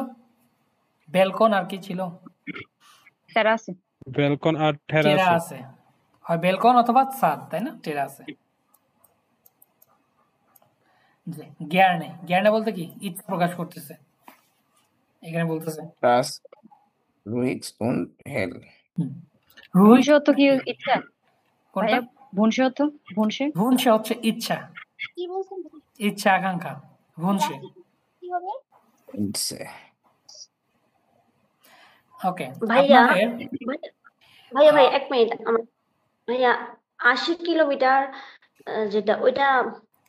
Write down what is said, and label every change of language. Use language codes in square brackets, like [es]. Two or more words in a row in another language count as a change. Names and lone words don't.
[bn] ব্যালকন আর কি ছিল? টেরাসে। ব্যালকন আর টেরা টেরাসে। আছে, হয় ব্যালকন অথবা ছাদ, তাই না? টেরা আছে। জ্ঞানে, জ্ঞানে বলতে কি? ইচ্ছা প্রকাশ করতেছে, এখানে বলতেছে [de] das ruhig und hell [bn] রুহিশ ভুনসে অর্থ কি ইচ্ছা? কোনটা? ভাইয়া ভুনসে অর্থ? ভুনসে ভুনসে হচ্ছে ইচ্ছা, ইচ্ছা আকাঙ্ক্ষা, ভুনসে। Inse ওকে। ভাইয়া আপনাদের ভাইয়া ভাই 1 মিনিট ভাইয়া 80 কিলোমিটার যেটা ওইটা